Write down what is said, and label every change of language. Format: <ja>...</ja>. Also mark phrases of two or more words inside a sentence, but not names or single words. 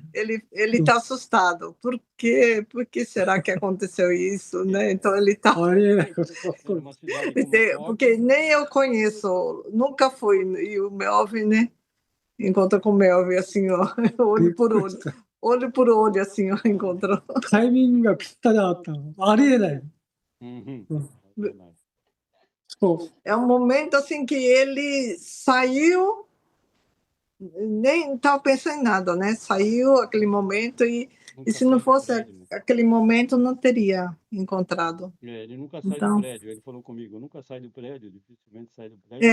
<pt>Ele está assustado. Por quê? Por que será que aconteceu isso, né? Então ele está porque nem eu conheço, nunca fui, e o Melvin, né? Encontra com o Melvin assim, ó, olho por olho, assim, ó, encontrou.</pt> <ja>タイミングがぴったりだったの。ありえない。</ja> <pt>É um momento assim que ele saiu, nem estava pensando em nada, né? Saiu aquele momento e se não fosse aquele momento, não teria encontrado. Ele nunca sai do prédio, ele falou comigo, nunca sai do prédio, dificilmente sai do prédio.</pt>